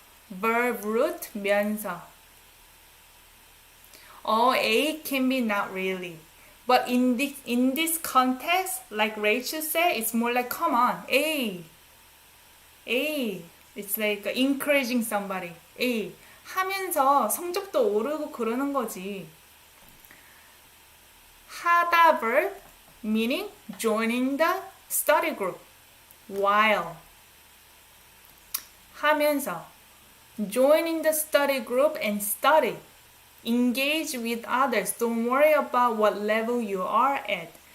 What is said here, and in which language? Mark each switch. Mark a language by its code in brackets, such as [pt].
[en] verb root 면서. A can be not really. But in this context, like Rachel said, it's more like come on, A. It's like encouraging somebody. A. [ko] 하면서 성적도 오르고 그러는 거지. [en] 하다 verb meaning joining the study group. While. 하면서 joining the study group and study. Engage with others. Don't worry about what level you are at.